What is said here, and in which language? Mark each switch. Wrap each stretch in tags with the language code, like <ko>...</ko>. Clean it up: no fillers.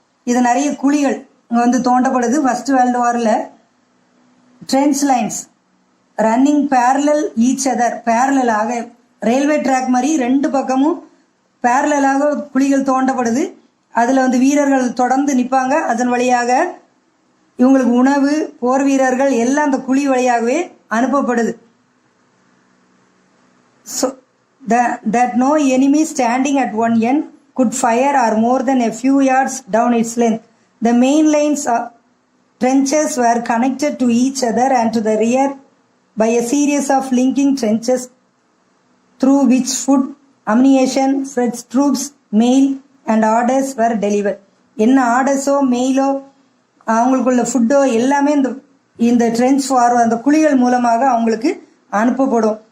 <ta>இது நிறைய குழிகள் இங்கே வந்து தோண்டப்படுது. ஃபர்ஸ்ட் வேர்ல்டு வாரில்</ta> <en>trench lines running parallel each other,</en> <ta>பேரலாக ரயில்வே ட்ராக் மாதிரி ரெண்டு பக்கமும் பேரலாக குழிகள் தோண்டப்படுது. அதில் வந்து வீரர்கள் தொடர்ந்து நிற்பாங்க. அதன் வழியாக இவங்களுக்கு உணவு, போர் வீரர்கள் எல்லாம் அந்த குழி வழியாகவே அனுப்பப்படுது.</ta> <en>So that no enemy standing at one end could fire or more than a few yards down its length. The main lines of trenches were connected to each other and to the rear by a series of linking trenches through which food, ammunition, French troops, mail and orders were delivered.</en> <ta>என்ன ஆர்டர்ஸோ மெயிலோ அவங்களுக்குள்ள ஃபுட்டோ எல்லாமே இந்த trench வார் அந்த குழிகள் மூலமாக அவங்களுக்கு அனுப்பப்படும்.</ta>